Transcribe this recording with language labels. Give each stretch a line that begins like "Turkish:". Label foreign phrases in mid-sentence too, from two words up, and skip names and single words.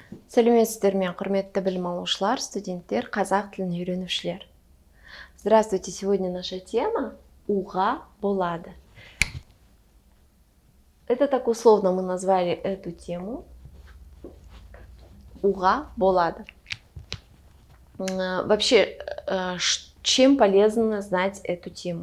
Kazakh: Сәлеметсіздер ме, құрметті білім алушылар, студенттер, қазақ тілін үйренушілер.
Russian: Здравствуйте, сегодня наша тема
Kazakh: «Уға болады».
Russian: Это так условно мы назвали эту тему
Kazakh: «Уға болады».
Russian: Вообще, чем полезно знать эту тему?